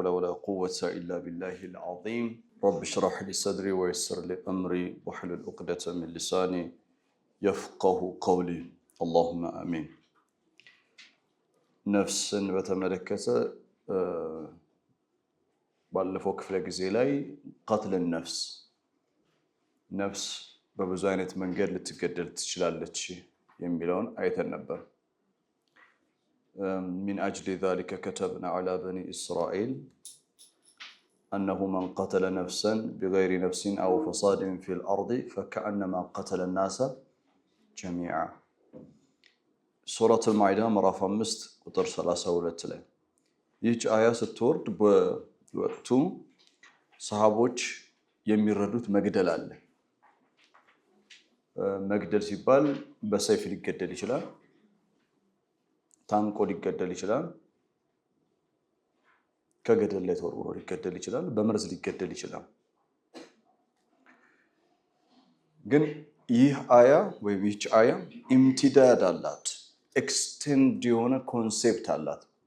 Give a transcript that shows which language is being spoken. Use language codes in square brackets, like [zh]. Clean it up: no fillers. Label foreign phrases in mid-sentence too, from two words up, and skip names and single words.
[ar] ولا قوة إلا بالله العظيم رب اشرح لي صدري ويسر لي أمري واحلل عقدة من لساني يفقه قولي اللهم آمين. نفسን [am] በተመለከተ ባለፈው ክፍለ ጊዜ ላይ [ar] قتل النفس [am] ነፍስ በብዙ አይነት መንገድ ልትገደል ትችላለች የሚለውን አይተን ነበር። [ar] من أجل ذلك كتبنا على بني إسرائيل أنه من قتل نفسا بغير نفس أو فساد في الأرض فكأنما قتل الناس جميعا. سورة المائدة مرة 5 قطر 32 [am] ላይ ይህች አያ ስትወርድ በወቅቱ ሰሃቦች የሚረዱት መግደል አለ። መግደል ሲባል በሰይፍ ሊገደል ይችላል፣ ታንቆ ሊገደል ይችላል፣ ከገደል ላይ ተወርውሮ ሊገደል ይችላል፣ በመርዝ ሊገደል ይችላል። ግን ይህ አያ ወይም ይህች አያ ኢምቲዳድ አላት፣ ኤክስቴንድ የሆነ ኮንሴፕት አላት።